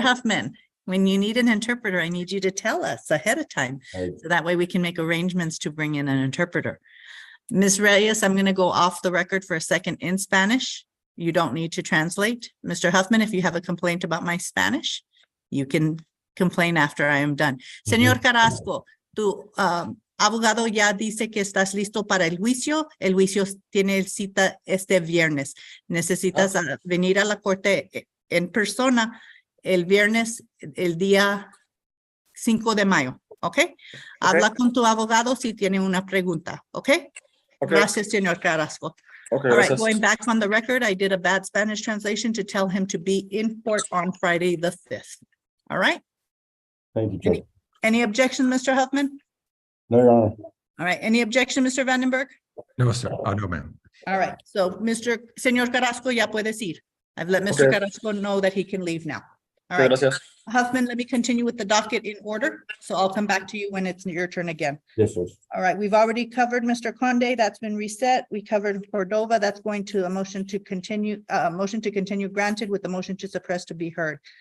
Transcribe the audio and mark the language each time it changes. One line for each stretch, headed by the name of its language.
English: Huffman, when you need an interpreter, I need you to tell us ahead of time. So that way we can make arrangements to bring in an interpreter. Ms. Reyes, I'm going to go off the record for a second in Spanish. You don't need to translate. Mr. Huffman, if you have a complaint about my Spanish, you can complain after I am done.
Spanish: Señor Carrasco, tu abogado ya dice que estás listo para el juicio. El juicio tiene cita este viernes. Necesitas venir a la corte en persona el viernes, el día 5 de mayo, ¿ok? Habla con tu abogado si tiene una pregunta, ¿ok? Gracias, señor Carrasco.
English: Okay, All right,
Spanish: gracias.
English: going back on the record, I did a bad Spanish translation to tell him to be in court on Friday the 5th. All right? Thank you, Judge. Any objection, Mr. Huffman? No, Your Honor. All right, any objection, Mr. Vandenberg? No, sir. No, ma'am. All right, so
Spanish: Señor Carrasco, ya puedes ir.
English: I've let Mr. Okay. Carrasco know that he can leave now. All Okay, right,
Spanish: gracias.
English: Huffman, let me continue with the docket in order. So I'll come back to you when it's your turn again. Yes, Judge. All right, we've already covered Mr. Conde. That's been reset. We covered Cordova. That's going to a motion to continue granted with the motion to suppress to be heard.